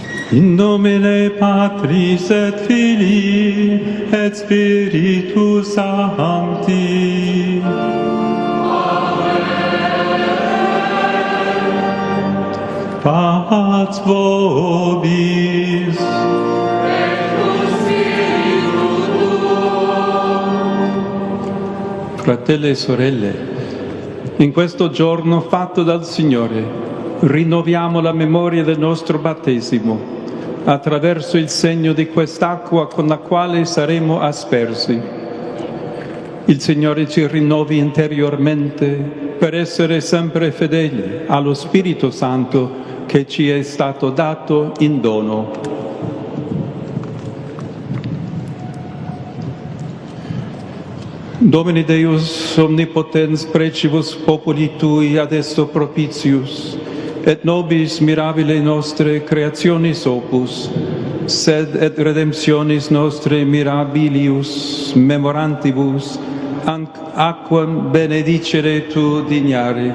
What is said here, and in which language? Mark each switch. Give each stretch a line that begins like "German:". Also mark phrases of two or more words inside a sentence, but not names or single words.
Latin: In nomine Patris et Filii et Spiritus Sancti. Pax vobis.
Italian: Fratelli e sorelle, in questo giorno fatto dal Signore, rinnoviamo la memoria del nostro battesimo attraverso il segno di quest'acqua con la quale saremo aspersi. Il Signore ci rinnovi interiormente per essere sempre fedeli allo Spirito Santo che ci è stato dato in dono.
Latin: Domini Deus omnipotens precibus populi Tui ad esto propitius, et nobis mirabile nostre creationis opus, sed et redemptionis nostre mirabilius memorantibus, aquam benedicere Tu dignare.